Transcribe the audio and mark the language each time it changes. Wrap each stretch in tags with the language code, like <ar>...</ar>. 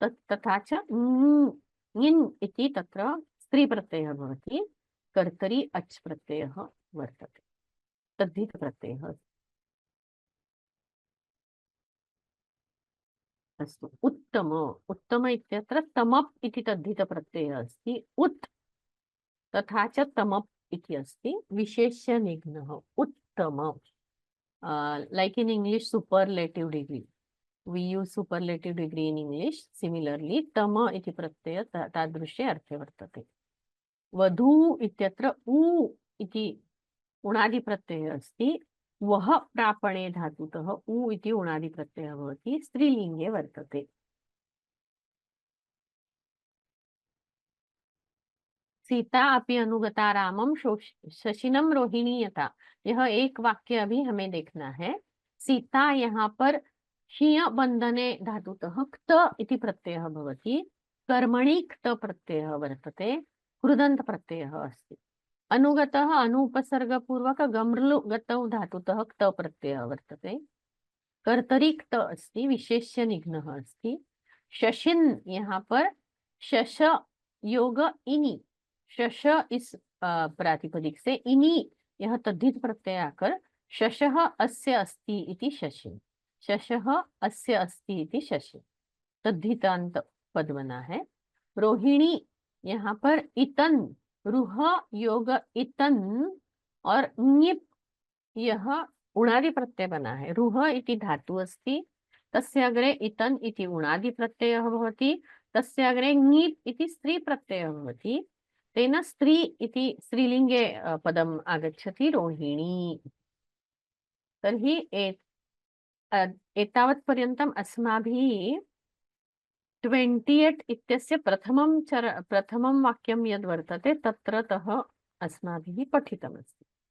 <sa>तथा च ङिन् इति तत्र स्त्री प्रत्ययः भवति, कर्तरि अच् प्रत्ययः वर्तते, तद्धित प्रत्ययः अस्ति। अस्तु, उत्तम, उत्तम इत्यत्र तमप् इति तद्धित प्रत्ययः अस्ति। उत् तथा च तमप् इति अस्ति। विशेष्य निघ्नः उत्तम,</sa> <en>like in English superlative degree, we use superlative degree in English.</en> <sa>Similarly tama iti pratyaya तादृशे अर्थे वर्तते। वधू इत्यत्र उ इति उणादि प्रत्ययः अस्ति। वह प्रापणे धातुतः उ इति उणादि प्रत्ययः भवति, स्त्रीलिङ्गे वर्तते। सीता अपि अनुगता रामम शशिनम रोहिणी यथा।</sa> <hi>यह एक वाक्य अभी हमें देखना है।</hi> <sa>सीता</sa> <hi>यहाँ पर</hi> <sa>हीय बंधने धातुतः क्त इति प्रत्ययः भवति। कर्मणि क्त प्रत्ययः वर्तते। कृदन्त प्रत्ययः अस्ति। अनुगतः अनुपसर्गपूर्वक गमृलु गतौ धातुतः क्त प्रत्ययः वर्तते। कर्तरी क्त अस्ति। विशेष्य निघ्नः अस्ति। शशिन</sa> <hi>यहाँ पर</hi> <sa>शश योग इनि।</sa> <hi>शश इस प्रातिपदिक से इनि यह तद्धित प्रत्यय आकर</hi> <sa>शशः अस्य अस्ति इति शशि। शशः अस्य अस्ति इति शशि।</sa> <hi>तद्धितांत पद बना है। रोहिणी यहाँ पर इतन रुह योग इतन और ङिप यह उणादि प्रत्यय बना है।</hi> <sa>रुह इति धातु अस्ति। तस्य अग्रे इतन इति उणादि प्रत्ययः भवति। तस्य अग्रे ङीप् इति स्त्री प्रत्ययः भवति। तेन स्त्री इति स्त्रीलिंगे पदम् आगच्छति रोहिणी। तर्हि एतावत् पर्यन्तम् अस्माभिः 28 इत्यस्य प्रथमं वाक्यं यद् वर्तते तत्रतः अस्माभिः पठितमस्ति।</sa>